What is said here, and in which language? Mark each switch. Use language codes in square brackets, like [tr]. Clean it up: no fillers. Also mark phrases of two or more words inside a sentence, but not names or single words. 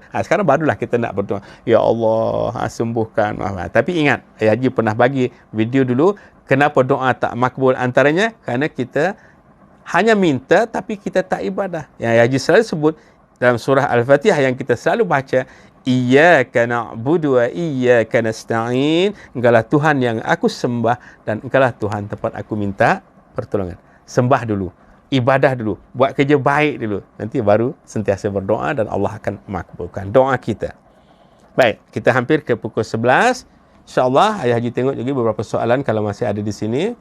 [ms] Sekarang barulah kita nak berdoa, ya Allah, sembuhkan. Tapi ingat, Ayah Haji pernah bagi video dulu, kenapa doa tak makbul antaranya? Kerana kita hanya minta tapi kita tak ibadah. Yang Ayah Haji selalu sebut dalam surah Al-Fatihah yang kita selalu baca, [ar] Iyyaka na'budu wa iyyaka nasta'in. [ms] Engkaulah Tuhan yang aku sembah dan engkaulah Tuhan tempat aku minta pertolongan. Sembah dulu, ibadah dulu, buat kerja baik dulu, nanti baru sentiasa berdoa dan Allah akan makbulkan doa kita. Baik, kita hampir ke pukul 11. InsyaAllah Ayah Haji tengok lagi beberapa soalan kalau masih ada di sini.